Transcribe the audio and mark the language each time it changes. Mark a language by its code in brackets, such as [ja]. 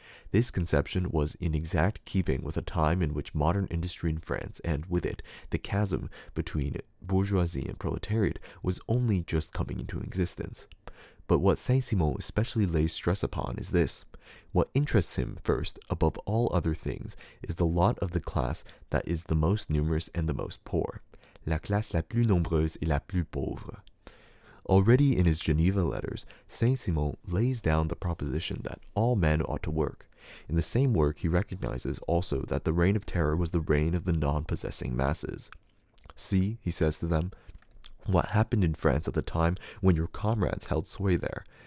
[en] This conception was in exact keeping with a time in which modern industry in France, and with it, the chasm between bourgeoisie and proletariat, was only just coming into existence. But what Saint-Simon especially lays stress upon is this. What interests him first, above all other things, is the lot of the class that is the most numerous and the most poor. [fr] La classe la plus nombreuse et la plus pauvre. [en] Already in his Geneva letters, Saint-Simon lays down the proposition that all men ought to work. In the same work, he recognizes also that the reign of terror was the reign of the non-possessing masses. See, he says to them, what happened in France at the time when your comrades held sway there.